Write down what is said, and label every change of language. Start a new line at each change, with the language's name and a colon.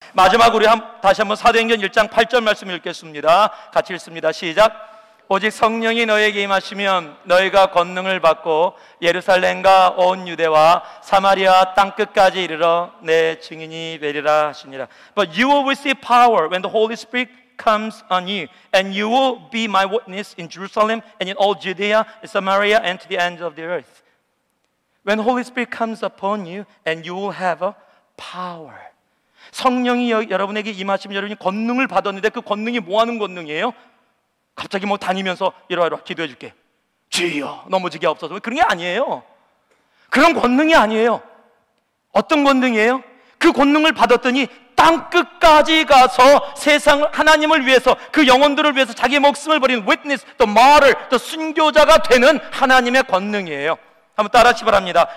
Korean: 마지막으로 다시 한번 사도행전 1장 8절 말씀 읽겠습니다. 같이 읽습니다. 시작. 오직 성령이 너에게 임하시면 너희가 권능을 받고 예루살렘과 온 유대와 사마리아 땅끝까지 이르러 내 증인이 되리라 하시니라.
English: But you will receive power when the Holy Spirit comes on you, and you will be my witness in Jerusalem and in all Judea and Samaria and to the ends of the earth. When the Holy Spirit comes upon you, and you will have a power.
Korean: 성령이 여러분에게 임하시면 여러분이 권능을 받았는데 그 권능이 뭐 하는 권능이에요? 갑자기 뭐 다니면서 이리 와 기도해 줄게, 주여 넘어지게 없어서, 그런 게 아니에요. 그런 권능이 아니에요. 어떤 권능이에요? 그 권능을 받았더니 땅 끝까지 가서 세상 하나님을 위해서, 그 영혼들을 위해서 자기 목숨을 버리는 witness, 또 martyr, 또 순교자가 되는 하나님의 권능이에요. 한번 따라하시 바랍니다.